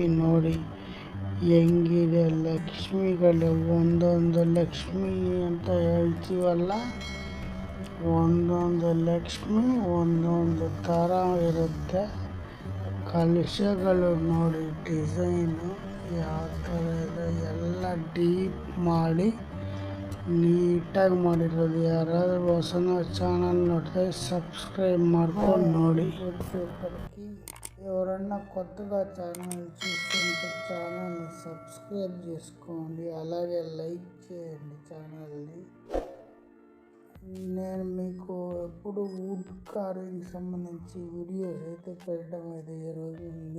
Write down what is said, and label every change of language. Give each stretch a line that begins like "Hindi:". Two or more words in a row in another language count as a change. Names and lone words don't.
Kannada: ನೋಡಿ ಹೆಂಗಿದೆ ಲಕ್ಷ್ಮಿಗಳು, ಒಂದೊಂದು ಲಕ್ಷ್ಮಿ ಅಂತ ಹೇಳ್ತೀವಲ್ಲ, ಒಂದೊಂದು ಲಕ್ಷ್ಮಿ ಒಂದೊಂದು ಥರ ಇರುತ್ತೆ. ಕಲಶಗಳು ನೋಡಿ ಡಿಸೈನು ಯಾವ ಥರ ಇದೆ, ಎಲ್ಲ ಡೀಪ್ ಮಾಡಿ ನೀಟಾಗಿ ಮಾಡಿರೋದು. ಯಾರಾದರೂ ಹೊಸನ ಚಾನಲ್ ನೋಡಿದ್ರೆ సబ్స్క్రైబ్ ಮಾಡ್ಕೊಂಡು ನೋಡಿ.
Telugu: ఎవరన్నా కొత్తగా ఛానల్ చూస్తుంటే ఛానల్ని సబ్స్క్రైబ్ చేసుకోండి, అలాగే లైక్ చేయండి ఛానల్ని. నేను మీకు ఎప్పుడు వుడ్ కార్వింగ్ సంబంధించి వీడియోస్ అయితే పెట్టడం అయితే జరుగుతుంది.